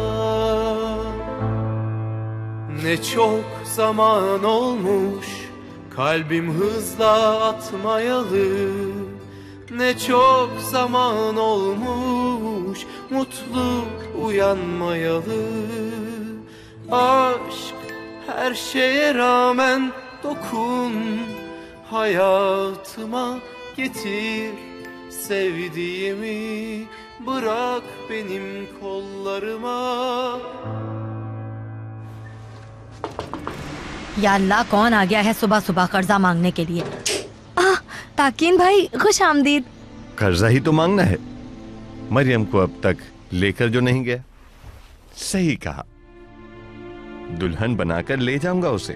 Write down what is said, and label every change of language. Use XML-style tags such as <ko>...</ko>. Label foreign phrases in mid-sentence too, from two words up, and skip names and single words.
<tr>Ne çok zaman olmuş kalbim hızla atmayalı, ne çok zaman olmuş mutlu uyanmayalı. Aşk her şeye rağmen dokun hayatıma, getir sevdiğimi, bırak benim kollarıma.</tr> <hi>या अल्लाह कौन आ गया है सुबह सुबह कर्जा मांगने के लिए। ताकीन भाई खुश आमदीद। कर्जा ही तो मांगना है, मरियम को अब तक लेकर जो नहीं गया। सही कहा, दुल्हन बनाकर ले जाऊंगा उसे।</hi>